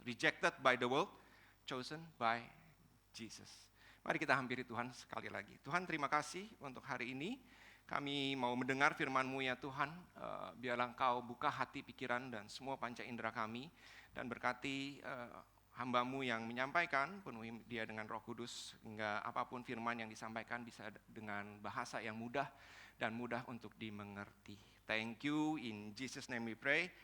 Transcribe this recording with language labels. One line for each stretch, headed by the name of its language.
English: Rejected by the world, chosen by Jesus.
Indonesian: Mari kita hampiri Tuhan sekali lagi. Tuhan, terima kasih untuk hari ini. Kami mau mendengar firman-Mu ya Tuhan. Biarlah Engkau buka hati, pikiran, dan semua panca indera kami. Dan berkati hamba-Mu yang menyampaikan, penuhi dia dengan Roh Kudus. Hingga apapun firman yang disampaikan bisa dengan bahasa yang mudah dan mudah untuk dimengerti.
English: Thank you, in Jesus name we pray.